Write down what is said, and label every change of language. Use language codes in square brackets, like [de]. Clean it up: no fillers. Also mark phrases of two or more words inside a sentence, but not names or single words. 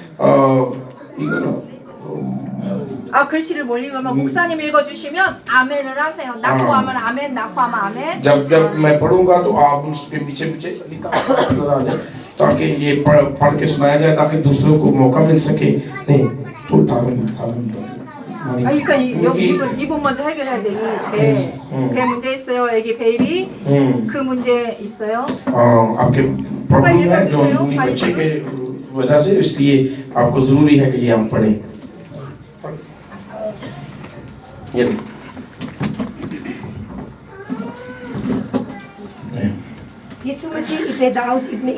[ko] 아 글씨를 못 읽으면 목사님 읽어주시면 아멘을 하세요. 낙호하면 아멘, 낙호하면 아멘. [ur] جب میں پڑھوں گا تو آپ اس پہ پیچھے پیچھے آ جائے تاکہ یہ پڑھ کے سنایا جائے تاکہ دوسروں کو موقع مل سکے. نہیں تو [ko] 아 그러니까 이분 먼저 해결해야 돼. 배 문제 있어요. 애기 베이비 그 문제 있어요. [ur] آپ کے پرابلم ہے جو انہی بچے کے وجہ سے، اس لیے آپ کو ضروری ہے کہ یہ آپ پڑھیں. یسوع مسیح ابن داؤد ابن